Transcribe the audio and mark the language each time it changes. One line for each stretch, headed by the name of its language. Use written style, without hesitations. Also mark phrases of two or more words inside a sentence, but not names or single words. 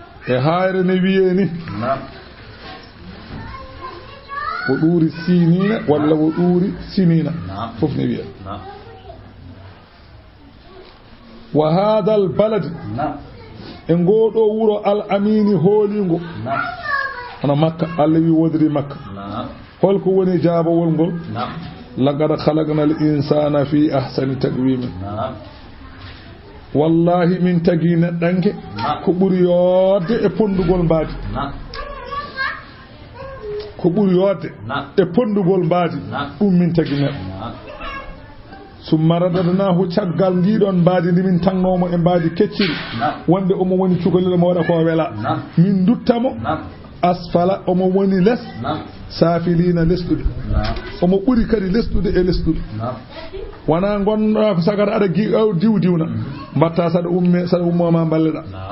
Fula: hayre ne wiyeni wo ɗuuri sinina walla wo ɗuuri sinina fof ne wiya
Arabic: وهذا البلد
Fula: e ngoɗo wuro al amini hoolingo hono makka Allah wi wodiri makka holko woni jaabowol ngol
Arabic: لقد خلقنا الإنسان في أحسن تقويم
Fula: wallahi min tagi neɗɗanke ko ɓuri yodde e pondugol mbaadi ko ɓuri yodde e pondugol mbaadi ɗum min tagi neɗɗo
Arabic: ثم رددناه
Fula: caggal ndiɗon mbaadi ndi min tannomo e mbaadi kecciri wonde omo woni cukalel mo waɗa ko wela min duttamo asfala omo woni les safilina lesɗude omo ɓuri kadi lesɗude e lesɗude wona gonɗa ko sagata aɗa diwdiwna mbatta saɗa ummoma balleɗa